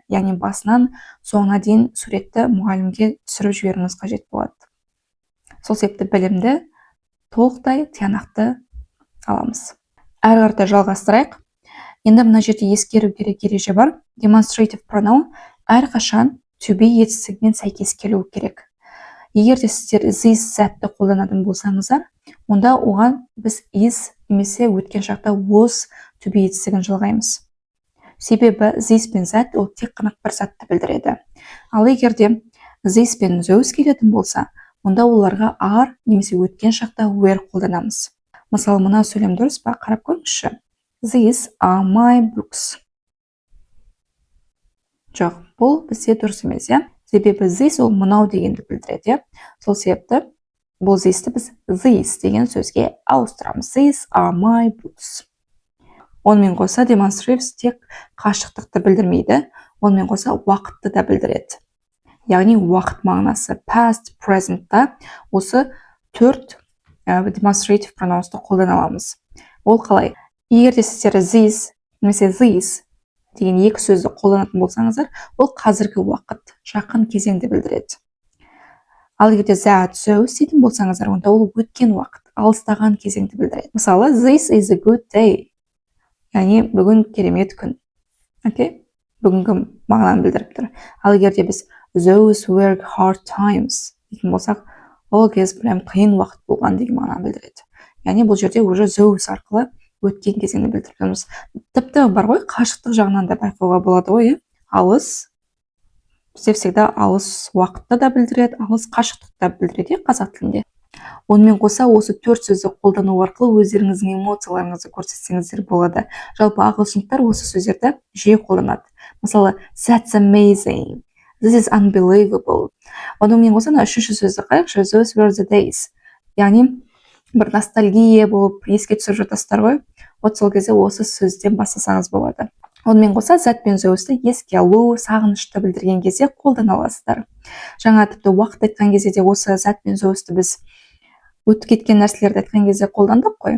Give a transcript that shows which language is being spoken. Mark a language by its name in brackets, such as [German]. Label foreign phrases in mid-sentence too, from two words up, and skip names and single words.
[Kazakh] Яғни басынан соңына дейін суретті мұғалімге түсіріп жіберуіңіз қажет болады. Сол себепті білімді толықтай тиянақты аламыз. Әрі қарата жалғастырайық. Енді мына жерде ескеру керек ереже бар. [English] Demonstrative pronoun [Kazakh] әрқашан [English] to be [Kazakh] етістігімен сәйкес келуі керек. Егер де сіздер this затты қолданатын болсаңыздар, онда оған біз is немесе өткен шақта [English] was to be [Kazakh] етістігін жалғаймыз. Себебі this пен зат ол тек қана бір затты білдіреді. Ал егер де this пен those келетін болса, онда оларға are немесе өткен шақта were қолданамыз. Мысалы, мына сөйлем дұрыс па? Қарап көріңізші. [English] These are my books. [Kazakh] Жоқ, бұл бізде дұрыс емес, Себебі this ол мынау дегенді білдіреді, Сол себепті бұл thisті біз this деген сөзге ауыстырамыз. [English] These are my books. [Kazakh] Онымен қоса demonstratives тек қашықтықты білдірмейді, онымен қоса уақытты да білдіреді. Яғни уақыт мағынасы [English] past, present- [Kazakh] та осы төрт [English] demonstrative pronounсты [Kazakh] қолдана аламыз. Ол қалай? Егер де сіздер this немесе this деген екі сөзді қолданатын болсаңыздар, ол қазіргі уақыт, жақын кезеңді білдіреді. Ал егер де [English] that, those [Kazakh] дейтін болсаңыздар, онда ол өткен уақыт, алыстаған кезеңді білдіреді. Мысалы, [English] this is a good day. [Kazakh] Яғни бүгін керемет күн. Бүгінгі мағынаны білдіріп тұр. Ал егер де біз [English] those were hard times [Kazakh] дейтін болсақ, ол кез прям қиын уақыт болған деген мағынаны білдіреді. Яғни бұл жерде уже those арқылы өткен кезеңді білдіріп тұрмыз. Тіпті бар ғой, қашықтық жағынан да байқауға болады ғой, алыс. Бізде всегда алыс уақытты да білдіреді, алыс қашықтықты да білдіреді қазақ тілінде. Онымен қоса осы төрт сөзді қолдану арқылы өздеріңіздің эмоцияларыңызды көрсетсеңіздер болады. Жалпы ағылшындықтар осы сөздерді жиі қолданады. Мысалы, [English] that's amazing, this is unbelievable. [Kazakh] Онымен қоса үшінші сөзді қарайықшы, [English] those were the days. [Kazakh] Яғни бір ностальгия болып еске түсіріп жатасыздар ғой. Сол кезде осы сөзден бастасаңыз болады. Онымен қоса that пен those'ты еске алу, сағынышты білдірген кезде қолдана аласыздар. Жаңа тіпті уақыт айтқан кезде де осы that пен those'ты біз өтіп кеткен нәрселерді айтқан кезде қолдандық қой.